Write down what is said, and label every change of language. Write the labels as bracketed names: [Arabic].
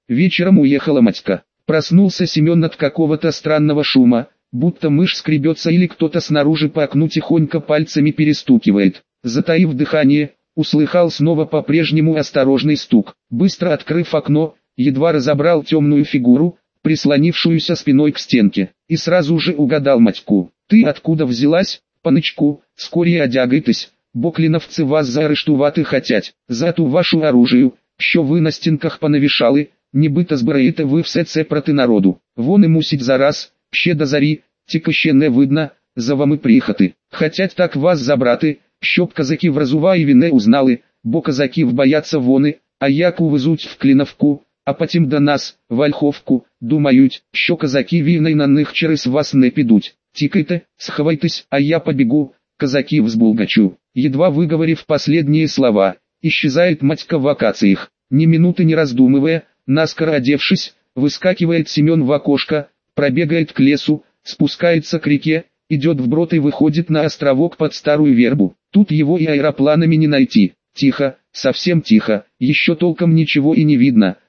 [Russian] Вечером уехала Матька. Проснулся Семен от какого-то странного шума, будто мышь скребется или кто-то снаружи по окну тихонько пальцами перестукивает. Затаив дыхание, услыхал снова по-прежнему осторожный стук. Быстро открыв окно, едва разобрал темную фигуру, прислонившуюся спиной к стенке, и сразу же угадал Матьку. [Ukrainian] «Ты откуда взялась, панычку, скорее одягайтесь, боклиновцы вас заарештувати хотять, за ту вашу оружию, що вы на стенках понавешали, не быто збираете вы все це проти народу, вон и мусить за раз, ще до зари, тільки ще не видно, за вами приїхати, хотять так вас забрати, щоб казаки в Разуваєві не узнали, бо казаків бояться вони, а як увезуть в Кліновку, а потім до нас, в Ольховку, думають, що казаки війни на них через вас не підуть, тікайте, сховайтесь, а я побігу, казаків збулгачу». [Russian] Едва выговорив последние слова, исчезает Матька в акациях. Ни минуты не раздумывая, наскоро одевшись, выскакивает Семен в окошко, пробегает к лесу, спускается к реке, идет вброд и выходит на островок под старую вербу. Тут его и аэропланами не найти. Тихо, совсем тихо, еще толком ничего и не видно.